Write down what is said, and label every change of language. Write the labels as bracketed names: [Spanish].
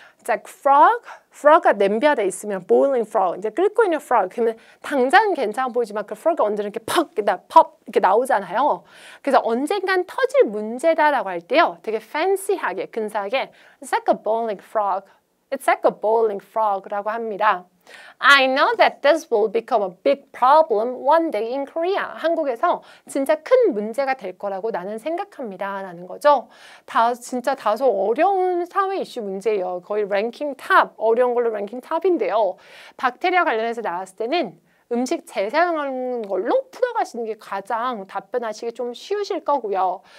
[Korean] 자, frog가 냄비 안에 있으면 boiling frog, 이제 끓고 있는 frog. 그러면 당장은 괜찮아 보이지만 그 frog이 언제는 이렇게 이렇게 나오잖아요. 그래서 언젠간 터질 문제다라고 할 때요, 되게 fancy하게, 근사하게 [English] It's like a boiling frog. [Korean] It's like a boiling frog라고 합니다. [English] I know that this will become a big problem one day in Korea. [Korean] 한국에서 진짜 큰 문제가 될 거라고 나는 생각합니다. 라는 거죠. 진짜 다소 어려운 사회 이슈 문제예요. 거의 랭킹 탑, 어려운 걸로 랭킹 탑인데요. 박테리아 관련해서 나왔을 때는 음식 재사용하는 걸로 풀어가시는 게 가장 답변하시기 좀 쉬우실 거고요.